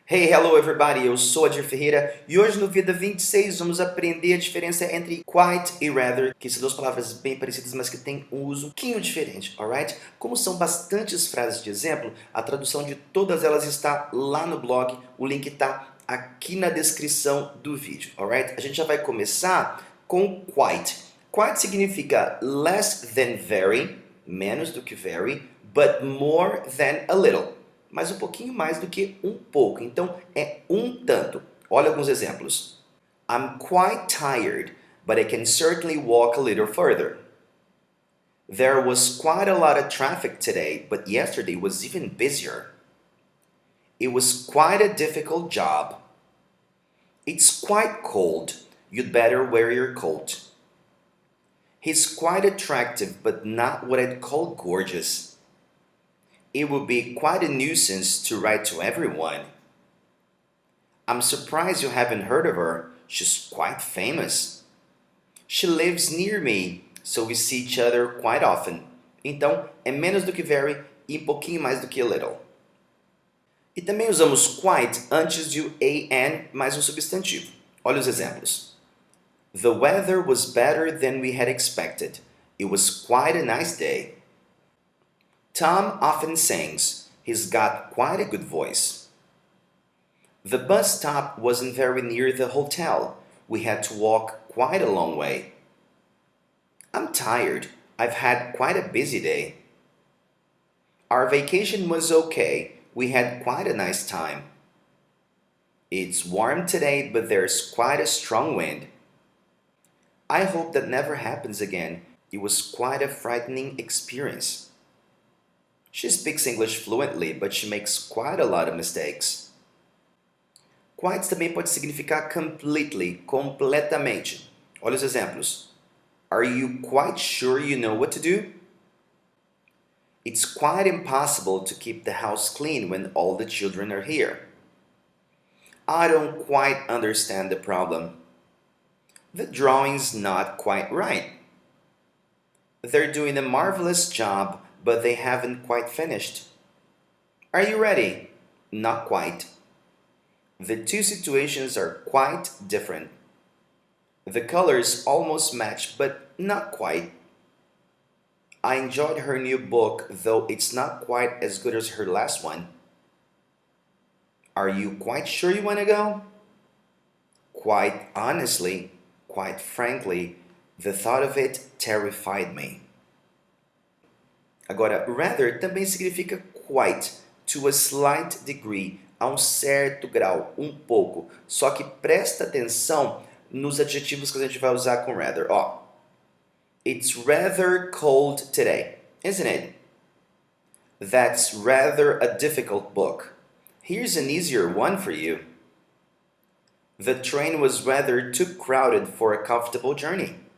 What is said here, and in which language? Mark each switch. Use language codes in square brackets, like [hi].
[en] Hey, hello everybody, [pt] eu sou Adir Ferreira e hoje no Vida 26 vamos aprender a diferença entre quite e rather, que são duas palavras bem parecidas, mas que têm um uso um pouquinho diferente, [en] alright? [pt] Como são bastantes frases de exemplo, a tradução de todas elas está lá no blog, o link está aqui na descrição do vídeo, [en] alright? [pt] A gente já vai começar com quite. [en] Quite [pt] significa [en] less than very, [pt] menos do que [en] very, but more than a little. [pt] Mas um pouquinho mais do que um pouco. Então, é um tanto. Olha alguns exemplos. [en] I'm quite tired, but I can certainly walk a little further. There was quite a lot of traffic today, but yesterday was even busier. It was quite a difficult job. It's quite cold. You'd better wear your coat. He's quite attractive, but not what I'd call gorgeous. It would be quite a nuisance to write to everyone. I'm surprised you haven't heard of her. She's quite famous. She lives near me, so we see each other quite often. [pt] Então, é menos do que very e um pouquinho mais do que a little. E também usamos quite antes de o an mais um substantivo. Olha os exemplos. [en] The weather was better than we had expected. It was quite a nice day. Tom often sings. He's got quite a good voice. The bus stop wasn't very near the hotel. We had to walk quite a long way. I'm tired. I've had quite a busy day. Our vacation was okay. We had quite a nice time. It's warm today, but there's quite a strong wind. I hope that never happens again. It was quite a frightening experience. She speaks English fluently, but she makes quite a lot of mistakes. [pt] Quite também pode significar completely, completamente. Olha os exemplos. [en] Are you quite sure you know what to do? It's quite impossible to keep the house clean when all the children are here. I don't quite understand the problem. The drawing's not quite right. They're doing a marvelous job, but they haven't quite finished. Are you ready? Not quite. The two situations are quite different. The colors almost match, but not quite. I enjoyed her new book, though it's not quite as good as her last one. Are you quite sure you want to go? Quite honestly, quite frankly, the thought of it terrified me. [pt] Agora, rather também significa quite, [en] to a slight degree, [pt] a um certo grau, um pouco. Só que presta atenção nos adjetivos que a gente vai usar com rather. [en] Ó, it's rather cold today, isn't it? That's rather a difficult book. Here's an easier one for you. The train was rather too crowded for a comfortable journey.